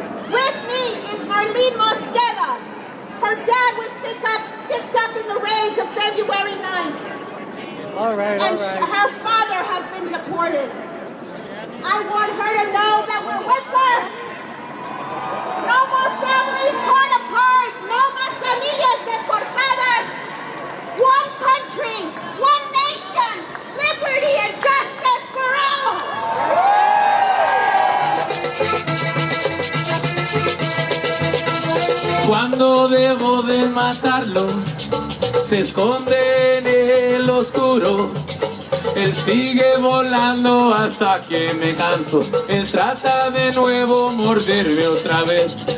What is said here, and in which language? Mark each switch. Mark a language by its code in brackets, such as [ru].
[en] With me is Marlene Mosqueda. Her dad was picked up in the raids of February 9th. All right. Her father has been deported. I want her to know that we're with her. No more families torn apart. [es] No más familias deportadas. [en] One country, one nation, liberty and justice for all. [es] Cuando debo de matarlo, se esconde en el oscuro. Él sigue volando hasta que me canso. Él trata de nuevo morderme otra vez.